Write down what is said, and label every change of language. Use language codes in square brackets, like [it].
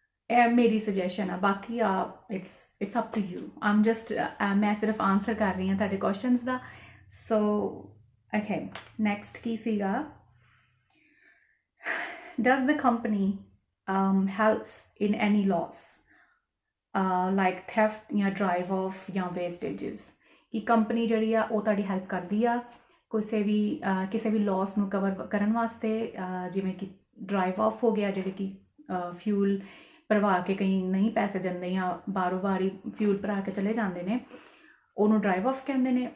[pa] ਇਹ ਮੇਰੀ ਸੁਜੈਸ਼ਨ ਆ। ਬਾਕੀ [en] It's up to you. [pa] I'm just ਮੈਂ ਸਿਰਫ ਆਨਸਰ ਕਰ ਰਹੀ ਹਾਂ ਤੁਹਾਡੇ ਕੁਐਸਚਨਸ ਦਾ। [en] so okay, next [pa] ਕੀ ਸੀਗਾ, [en] does the company helps in any loss like theft ਜਾਂ drive off ਜਾਂ wastages? [pa] ਕਿ ਕੰਪਨੀ ਜਿਹੜੀ ਆ ਉਹ ਤੁਹਾਡੀ ਹੈਲਪ ਕਰਦੀ ਆ ਕਿਸੇ ਵੀ ਲਾਸ ਨੂੰ ਕਵਰ ਕਰਨ ਵਾਸਤੇ, ਜਿਵੇਂ ਕਿ ਡਰਾਈਵ ਆਫ ਹੋ ਗਿਆ, ਜਿਹੜੇ ਕਿ ਫਿਊਲ ਭਰਵਾ ਕੇ ਕਈ ਨਹੀਂ ਪੈਸੇ ਦਿੰਦੇ ਜਾਂ ਬਾਰੋ ਬਾਰੀ ਫਿਊਲ ਭਰਾ ਕੇ ਚਲੇ ਜਾਂਦੇ ਨੇ, ਉਹਨੂੰ ਡਰਾਈਵ ਆਫ ਕਹਿੰਦੇ ਨੇ।